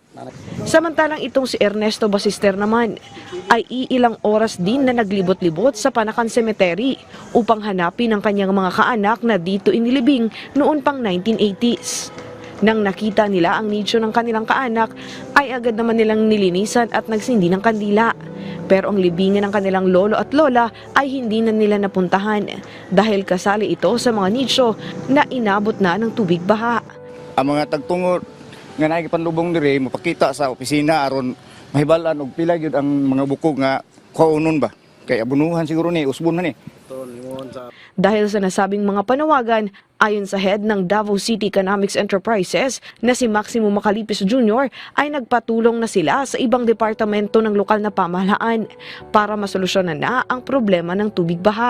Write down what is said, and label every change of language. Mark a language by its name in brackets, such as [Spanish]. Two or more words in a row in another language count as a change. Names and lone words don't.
[Filipino] Samantalang itong si Ernesto Basister naman ay iilang oras din na naglibot-libot sa Panakan Cemetery upang hanapin ang kanyang mga kaanak na dito inilibing noon pang 1980s. Nang nakita nila ang nicho ng kanilang kaanak, ay agad naman nilang nilinisan at nagsindi ng kandila. Pero ang libingan ng kanilang lolo at lola ay hindi na nila napuntahan dahil kasali ito sa mga nicho na inabot na ng tubig baha. [Cebuano] Ang mga tagtungod nga nagipanlubong diri mapakita sa opisina aron mahibalan og pila gyud ang mga buko nga kaunon ba. Kay abunuhan siguro ni usbon na ni. [Filipino] Dahil sa nasabing mga panawagan, ayon sa head ng Davao City Economics Enterprises na si Maximo Macalipis Jr. ay nagpatulong na sila sa ibang departamento ng lokal na pamahalaan para masolusyonan na ang problema ng tubig baha.